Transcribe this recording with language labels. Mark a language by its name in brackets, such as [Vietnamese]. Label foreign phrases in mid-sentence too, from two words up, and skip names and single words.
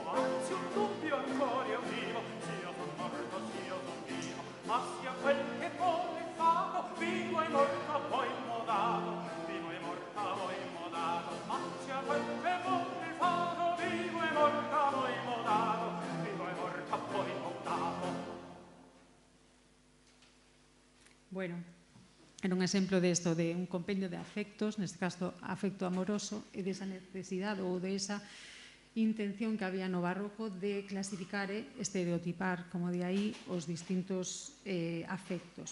[Italian] Anzi un dubbio ancora io vivo, sì io son morto, sì io son vivo. Ma sia quel che vuole fatto, vivo e morto poi modato, vivo e morto poi modato. Ma sia quel che vuole fatto, vivo e morto poi modato, vivo e morto poi modato. [Galician] Bueno, era un exemplo desto, de un compendio de afectos, neste caso afecto amoroso, e desa necesidade ou desa intención que había no barroco de clasificar e estereotipar, como de aí, os distintos afectos.